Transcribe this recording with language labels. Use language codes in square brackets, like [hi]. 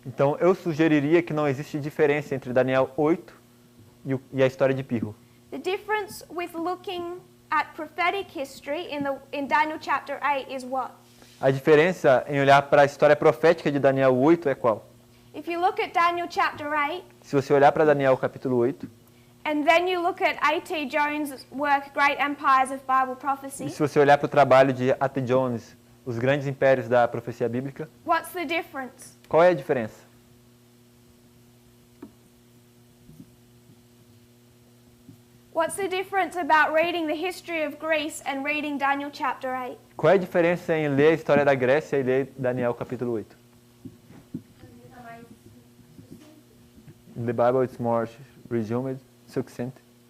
[pt] Então eu sugeriria que não existe diferença entre Daniel 8 e a história de Pirro. [en] The difference with looking at prophetic history in Daniel chapter 8 is what? [pt] A diferença em olhar para a história profética de Daniel 8 é qual? [en] If you look at Daniel chapter 8, [pt] Se você olhar para Daniel capítulo 8, [en] and then you look at A.T. Jones' work, Great Empires of Bible [pt] e [en] Prophecy, [pt] se você olhar para o trabalho de A.T. Jones, Os Grandes Impérios da Profecia Bíblica, [en] what's the difference? [pt] qual é a diferença? [en] What's the difference about reading the history of Greece and reading Daniel chapter 8? [pt] Qual é a diferença em ler a história da Grécia e ler Daniel capítulo 8? [en] In the Bible it's more resumed, succinct.